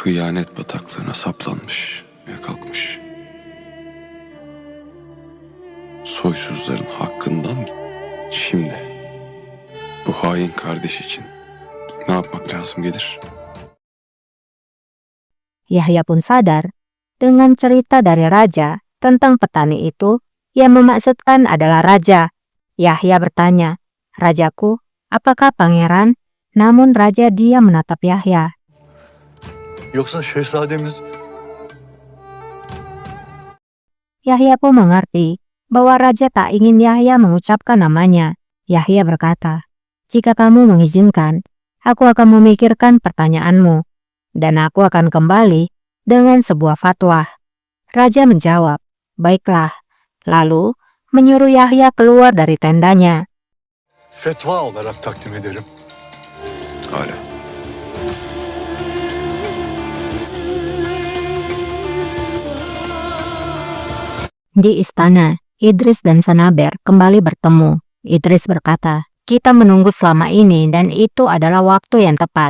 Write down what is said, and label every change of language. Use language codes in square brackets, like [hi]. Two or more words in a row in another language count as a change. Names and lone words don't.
[tr] Hıyanet bataklığına saplanmış ve kalkmış. Soysuzların hakkından şimdi bu hain kardeş için ne yapmak lazım gelir? [id] Yahya pun sadar dengan cerita dari raja tentang petani itu yang memaksudkan adalah raja. Yahya bertanya, "Rajaku, apakah pangeran?" Namun raja diam menatap Yahya. [tr] Yoksa şehzademiz... [id] Yahya pun mengerti bahwa raja tak ingin Yahya mengucapkan namanya. Yahya berkata, "Jika kamu mengizinkan, aku akan memikirkan pertanyaanmu, dan aku akan kembali dengan sebuah fatwa." Raja menjawab, "Baiklah." Lalu menyuruh Yahya keluar dari tendanya. [tr] Fetva olarak takdim ederim. Hala. [id] Di istana, Idris dan Sanaber kembali bertemu. Idris berkata, "Kita menunggu selama ini dan itu adalah waktu yang tepat.